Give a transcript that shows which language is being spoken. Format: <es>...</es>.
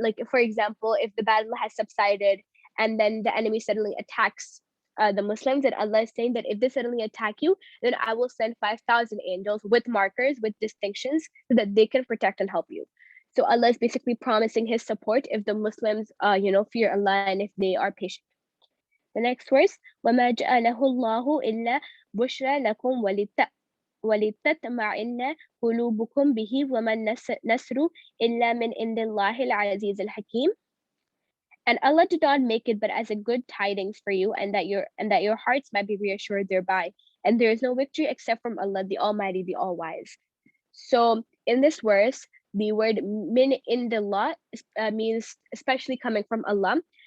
<en>For example, if the battle has subsided and then the enemy suddenly attacks the Muslims, and Allah is saying that if they suddenly attack you, then I will send 5,000 angels with markers, with distinctions, so that they can protect and help you. So Allah is basically promising His support if the Muslims, fear Allah and if they are patient.</en> <ar>The next verse, وَمَا جَعَلَهُ اللَّهُ إِلَّا بُشْرَى لَكُمْ وَلِتَطْمَئِنَّ قُلُوبُكُمْ بِهِ وَمَا النَّصْرُ إِلَّا مِنْ عِنْدِ اللَّهِ الْعَزِيزِ الْحَكِيمِ.</ar> <en>And Allah did not make it but as a good tidings for you, and that your hearts might be reassured thereby. And there is no victory except from Allah, the Almighty, the All-Wise. So in this verse, the word min indillah means especially coming from Allah.</en>